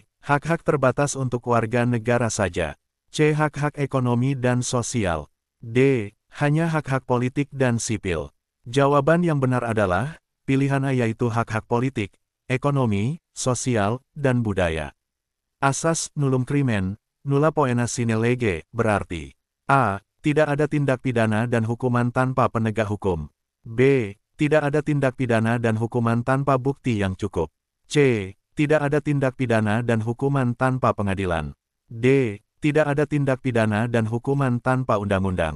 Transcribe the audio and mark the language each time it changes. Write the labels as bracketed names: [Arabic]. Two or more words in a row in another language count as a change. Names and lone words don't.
[Indonesian] Hak-hak terbatas untuk warga negara saja. C. Hak-hak ekonomi dan sosial. D. Hanya hak-hak politik dan sipil. Jawaban yang benar adalah pilihan A yaitu hak-hak politik, ekonomi, sosial, dan budaya. [Latin] Asas nullum crimen, nulla poena sine lege, [Indonesian] berarti A. Tidak ada tindak pidana dan hukuman tanpa penegak hukum. B. Tidak ada tindak pidana dan hukuman tanpa bukti yang cukup. C. Tidak ada tindak pidana dan hukuman tanpa pengadilan. D. Tidak ada tindak pidana dan hukuman tanpa undang-undang.